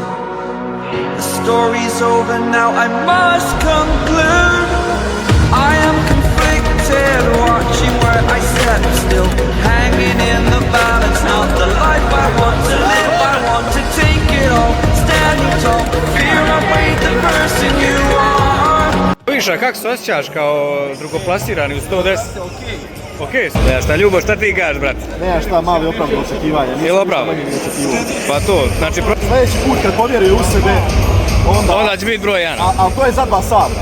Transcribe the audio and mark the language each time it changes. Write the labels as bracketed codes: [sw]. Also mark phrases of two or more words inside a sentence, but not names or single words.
[en] The story's over now, I must conclude. I am conflicted, watching where I step still. Hanging in the balance, not the life I want to live. I want to take it all, standing tall. Fear I weighed the person you are. [hr] Viša, kako se osjećaš kao drugoplasirani u 110? Okej. Ja šta Ljubo, šta ti kažeš, brate? Nema šta, mali opravdu očekivanja. Jel opravdu? Pa to, znači... Sljedeći put kad povjeruje u sebe, Onda će biti broj 1. ali to je za 2 sata.